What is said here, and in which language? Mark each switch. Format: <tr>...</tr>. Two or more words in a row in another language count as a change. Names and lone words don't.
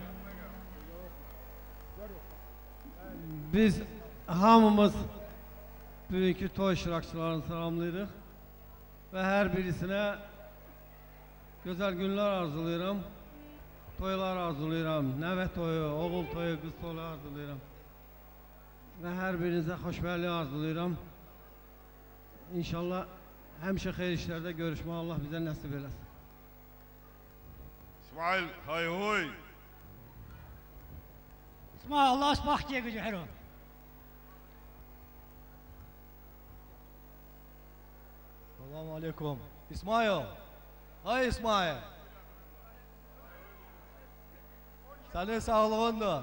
<az>Biz hamımız bugünkü toy iştirakçılarını salamlayırıq və hər birisinə gözəl günlər arzulayıram. Toylar arzulayıram, nəvə toyu, oğul toyu, qız toyu arzulayıram. Və hər birinizə xoşbərlik arzulayıram. İnşallah Həmişə xeyir işlərdə görüşmək Allah bizə nəsib eləsin. İsmail, hay huy. İsmail, Allah asbaq diye gücü o.</az> <ar>Selamun aleyküm.</ar> <tr>İsmail. Hay İsmail. Senin sağlığındır.</tr>